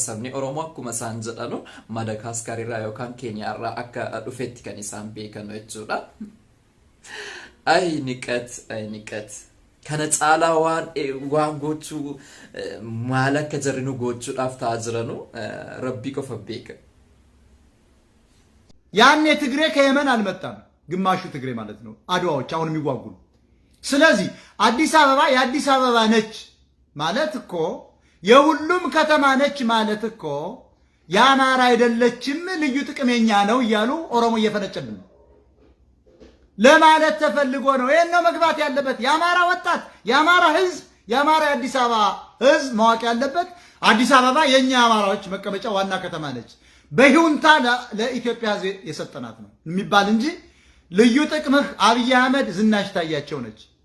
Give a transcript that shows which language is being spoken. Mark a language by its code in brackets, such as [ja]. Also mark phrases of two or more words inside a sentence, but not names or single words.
[om] Sabni Oromoo akkuma isaan jedhanu Madagaskar irraa yookaan Keeniyaa irraa akka dhufetti kan isaan beekanu jechuudha. Ay niqat kana caalaa waan gochuu maal akka jarri nu gochuudhaaf ta'aa jiranu rabbii qofa beeka. [am] ያኔ ትግሬ ከየመን አልመጣም። ግማሹ ትግሬ ማለት ነው አድዋዎች አሁን የሚዋጉ። ስለዚህ አዲስ አበባ የአዲስ አበባ ነች ማለት እኮ የሁሉም ከተማ ነች ማለት እኮ የአማራ አይደለችም ልዩ ጥቅም የኛ ነው እያሉ ኦሮሞ እየፈነጨብን ነው ለማለት ተፈልጎ ነው። ይሄን ነው መግባት ያለበት። የአማራ ወጣት፣ የአማራ ህዝብ፣ የአማራ የአዲስ አበባ ህዝብ ማወቅ ያለበት አዲስ አበባ የኛ አማራዎች መቀመጫ ዋና ከተማ ነች። በሂውንታ ለኢትዮጵያ ህዝብ የሰጠናት ነው የሚባል እንጂ ልዩ ጥቅምህ አብይ አህመድ ዝናሽ ታያቸው ነች።